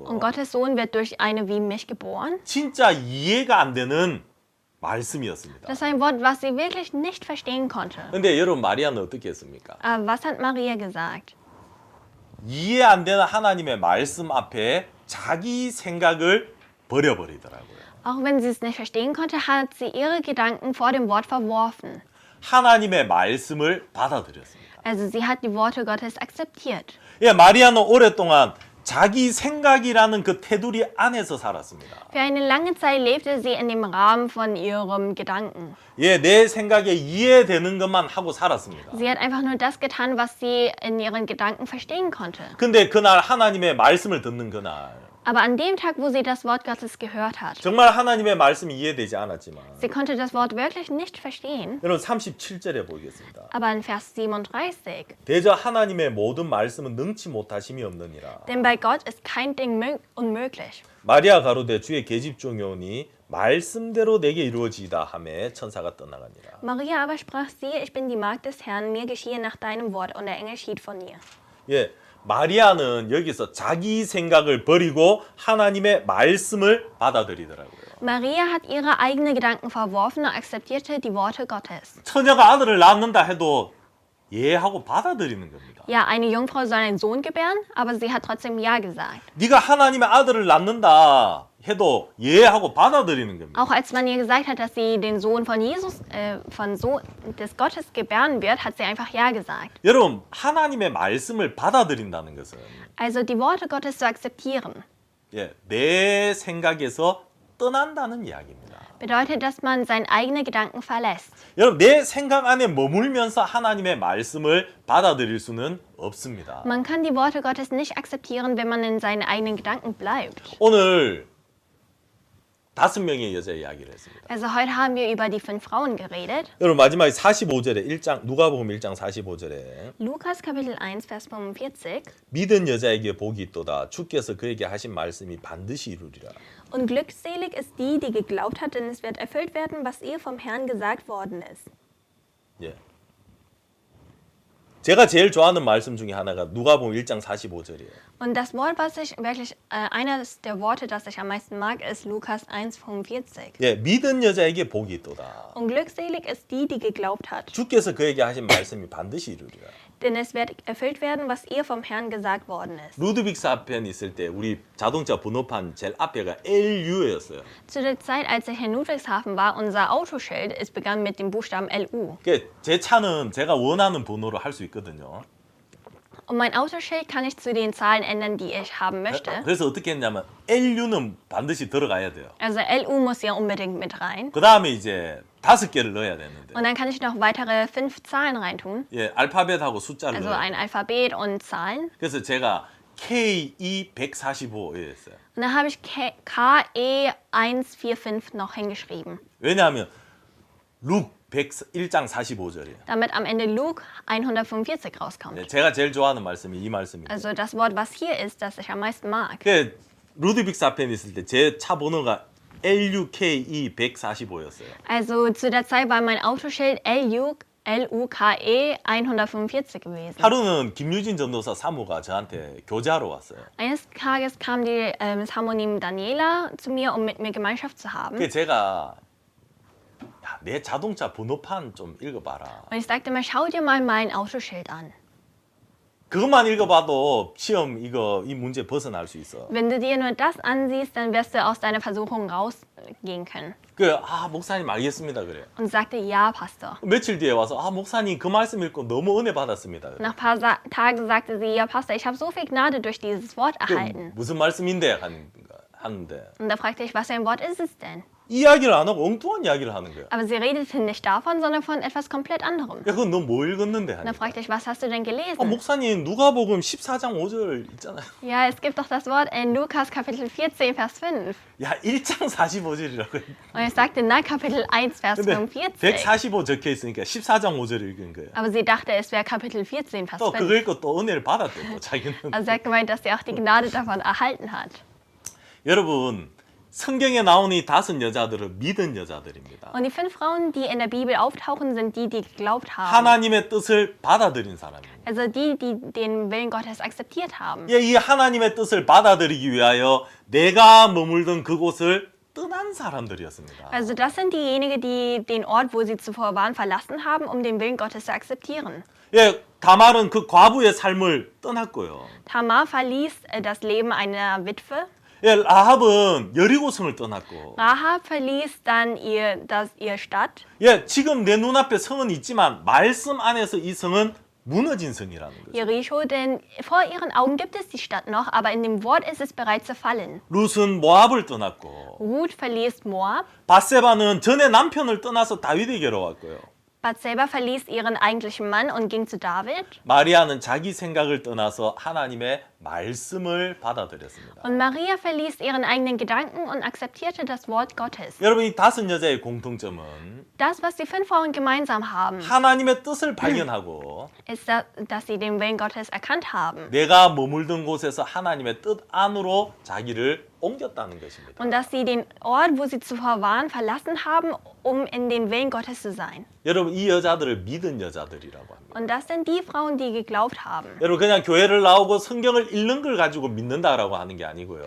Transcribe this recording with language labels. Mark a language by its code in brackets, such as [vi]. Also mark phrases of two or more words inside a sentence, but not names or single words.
[de] Und Gottes Sohn wird durch eine wie mich geboren. [ko] 진짜 이해가 안 되는 말씀이었습니다. [de] Das ist ein Wort, was sie wirklich nicht verstehen konnte. [ko] 근데 여러분 마리아는 어떻게 했습니까? [de] Aber was hat Maria gesagt? [ko] 이해 안 되는 하나님의 말씀 앞에 자기 생각을 버려버리더라고요. [de] Auch wenn sie es nicht verstehen konnte, hat sie ihre Gedanken vor dem Wort verworfen. [ko] 하나님의 말씀을 받아들였습니다. [de] Also sie hat die Worte Gottes akzeptiert. [ko] 예, 마리아는 오랫동안 자기 생각이라는 그 테두리 안에서 살았습니다. [de] Für eine lange Zeit lebte sie in dem Rahmen von ihrem Gedanken. [ko] 예, 내 생각에 이해되는 것만 하고 살았습니다. [de] Sie hat einfach nur das getan, was sie in ihren Gedanken verstehen konnte. [ko] 근데 그날 하나님의 말씀을 듣는 그날 [de] Aber an dem Tag, wo sie das Wort Gottes gehört hat, [ko] 정말 하나님의 말씀이 이해되지 않았지만 [de] sie konnte das Wort wirklich nicht verstehen. [ko] 여러분 37절에 보겠습니다. [de] Aber in Vers 37, [ko] 대저 하나님의 모든 말씀은 능치 못하심이 없느니라. [de] denn bei Gott ist kein Ding unmöglich. [ko] 마리아 가로되 주의 계집종이 오니 말씀대로 내게 이루어지이다 하매 천사가 떠나가니라. [de] Maria aber sprach, siehe, ich bin die Magd des Herrn, mir geschehe nach deinem Wort. Und der Engel schied von ihr. [ko] 예, 마리아는 여기서 자기 생각을 버리고 하나님의 말씀을 받아들이더라고요. [de] Maria hat ihre eigenen Gedanken verworfen und akzeptierte die Worte Gottes. [ko] 처녀가 아들을 낳는다 해도 예하고 받아들이는 겁니다. [de] Ja, eine Jungfrau soll einen Sohn gebären, aber sie hat trotzdem Ja gesagt. [ko] 네가 하나님의 아들을 낳는다 해도 예하고 받아들이는 겁니다. [de] Auch als man ihr gesagt hat, dass sie den Sohn von Jesus, des Gottes gebären wird, hat sie einfach Ja gesagt. [ko] 여러분, 하나님의 말씀을 받아들인다는 것은 [de] Also die Worte Gottes zu akzeptieren. [ko] 예, 내 생각에서 떠난다는 이야기입니다. [de] bedeutet, dass man seine eigenen Gedanken verlässt. [ko] 여러분 내 생각 안에 머물면서 하나님의 말씀을 받아들일 수는 없습니다. [de] Man kann die Worte Gottes nicht akzeptieren, wenn man in seinen eigenen Gedanken bleibt. [ko] 오늘 5명의 여자 이야기를 했습니다. [de] Also heute haben wir über die 5 Frauen geredet. [ko] 여러분 마지막에 45절에 1장 누가복음 1장 45절에 [de] Lukas Kapitel 1, Vers 45. [ko] 믿은 여자에게 복이 있도다. 주께서 그에게 하신 말씀이 반드시 이루리라. [de] Und glückselig ist die, die geglaubt hat, denn es wird erfüllt werden, was ihr vom Herrn gesagt worden ist. [ko] 예. 제가 제일 좋아하는 말씀 중에 하나가 누가복음 1장 45절이에요. [de] Und das Wort, was ich wirklich, eines der Worte, das ich am meisten mag, ist Lukas 1, 45. [ko] 예, 믿은 여자에게 복이 있도다. [de] Und glückselig ist die, die geglaubt hat, [ko] 주께서 그에게 하신 말씀이 반드시 이루리라. [de] denn es wird erfüllt werden, was ihr vom Herrn gesagt worden ist. [ko] 루드빅스하펜 있을 때 우리 자동차 번호판 제일 앞에가 LU였어요. [de] Zu der Zeit, als ich in Ludwigshafen war, unser Autoschild ist begann mit dem Buchstaben LU. [ko] 제 차는 제가 원하는 번호로 할 수 있거든요. [de] Und mein Autoschild kann ich zu den Zahlen ändern, die ich haben möchte. [ko] 그래서 어떻게 했냐면 LU는 반드시 들어가야 돼요. [de] Also LU muss ja unbedingt mit rein. [ko] 그 다음에 이제 5개를 넣어야 되는데 [de] Und dann kann ich noch weitere 5 Zahlen reintun. [ko] 예, 알파벳하고 숫자를 [de] Also [ko] 넣어요. [de] ein Alphabet und Zahlen. [ko] 그래서 제가 KE145였어요. [de] Und dann habe ich KE145 noch hingeschrieben. [ko] 왜냐하면 룩 1장 45절이에요. [de] Damit am Ende Luke 145 rauskommt. [ko] 제가 제일 좋아하는 말씀이 이 말씀입니다. [de] Also das Wort, was hier ist, das ich am meisten mag. [ko] 그 루드빅스하펜 있을 때 제 차 번호가 LUKE145였어요. [de] Also zu der Zeit war mein Autoschild LUKE 145 gewesen. [ko] 하루는 김유진 전도사 사모가 저한테 교제하러 왔어요. [de] Eines Tages kam die Samonim Daniela zu mir, um mit mir Gemeinschaft zu haben. [ko] 그 제가 야, 내 자동차 번호판 좀 읽어봐라. [de] Und ich sagte mir, schau dir mal mein Autoschild an. [ko] 그것만 읽어봐도 시험 이 문제 벗어날 수 있어. [de] Wenn du dir nur das ansiehst, dann wirst du aus deiner Versuchung rausgehen können. [ko] 목사님 알겠습니다 그래. [de] Und sagte, ja, Pastor. [ko] 며칠 뒤에 와서 목사님 그 말씀 읽고 너무 은혜 받았습니다. 그래. [de] Nach ein paar Tagen sagte sie, ja, Pastor, ich habe so viel Gnade durch dieses Wort erhalten. [ko] 무슨 말씀인데 하는데 [de] Und da fragte ich, was für ein Wort ist es denn? [ko] 이야기를 안 하고 엉뚱한 이야기를 하는 거야. [de] Aber sie redete nicht davon, sondern von etwas komplett anderem. [ko] 야, 그건 너 뭐 읽었는데 [de] Und da [ko] 하니까. [de] fragte ich, was hast du denn gelesen? [ko] 목사님 누가복음 14장 5절 있잖아요. [de] Ja, es gibt doch das Wort in Lukas Kapitel 14, Vers 5. [ko] 야, 1장 45절이라고. [de] Und ich sagte, nein, Kapitel 1, Vers [ko] 근데 [de] 45. [ko] 145 적혀 있으니까 14장 5절 읽은 거예요. [de] Aber sie dachte, es wäre Kapitel 14, Vers [ko] 또 [de] 5. [ko] 그거 읽고 또 은혜를 받았대 또 자기는. [de] Also sie hat gemeint, dass sie auch die Gnade davon erhalten hat. [ko] 여러분 성경에 나오는 이 5 여자들은 믿은 여자들입니다. [de] Und die 5 Frauen, die in der Bibel auftauchen, sind die, die geglaubt haben. [ko] 하나님의 뜻을 받아들인 사람입니다. [de] Also die, die den Willen Gottes akzeptiert haben. [ko] 예, 이 하나님의 뜻을 받아들이기 위하여 내가 머물던 그곳을 떠난 사람들이었습니다. [de] Also das sind diejenigen, die den Ort, wo sie zuvor waren, verlassen haben, um den Willen Gottes zu akzeptieren. [ko] 예, 다말은 그 과부의 삶을 떠났고요. [de] Tamar verließ das Leben einer Witwe. [ko] 예, 라합은 여리고성을 떠났고. [de] Rahab verließ dann ihr Stadt. [ko] 예, 지금 내 눈앞에 성은 있지만 말씀 안에서 이 성은 무너진 성이라는 거죠. [de] Jericho, denn vor ihren Augen gibt es die Stadt noch, aber in dem Wort ist es bereits zerfallen. [ko] 룻은 모압을 떠났고. [de] Ruth verließ Moab. [ko] 밧세바는 전에 남편을 떠나서 다윗에게로 왔고요. [de] Bathseba verließ ihren eigentlichen Mann und ging zu David. [ko] 마리아는 자기 생각을 떠나서 하나님의 말씀을 받아들였습니다. [de] Und Maria verließ ihren eigenen Gedanken und akzeptierte das Wort Gottes. [ko] 여러분 이 5 여자의 공통점은 [de] Das, was die 5 Frauen gemeinsam haben, [ko] 하나님의 뜻을 발견하고 [de] ist, dass sie den Willen Gottes erkannt haben. [ko] 내가 머물던 곳에서 하나님의 뜻 안으로 자기를 옮겼다는 것입니다. [de] Und dass sie den Ort, wo sie zuvor waren, verlassen haben, um in den Willen Gottes zu sein. [ko] 여러분 이 여자들을 믿은 여자들이라고 합니다. [de] Und das sind die Frauen, die geglaubt haben. [ko] 여러분 그냥 교회를 나오고 성경을 읽는 걸 가지고 믿는다라고 하는 게 아니고요.